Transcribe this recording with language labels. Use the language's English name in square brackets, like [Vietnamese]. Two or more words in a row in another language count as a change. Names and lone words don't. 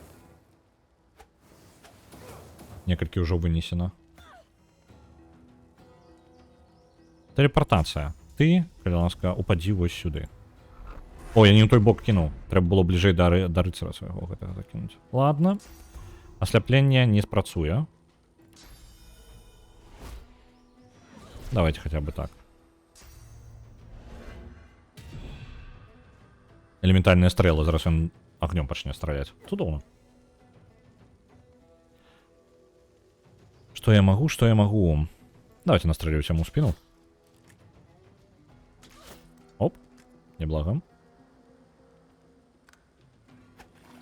[Belarusian] Некалькі ўжо вынесена. Тэлепартацыя. Ты, калі ласка, упадзі вось сюды. О, я не ў той бок кінуў. Трэба было бліжэй да рыцара свайго гэтага закінуць. Ладно. Асляпленне не спрацуе. [Russian] Давайте хотя бы так. Элементальные стрелы. [Belarusian] Зараз [Russian] он огнем [Belarusian] пачне стралять. Цудоўна. [Russian] Что я могу, что я могу? Давайте настрелюсь ему в спину. Оп. Неблаго.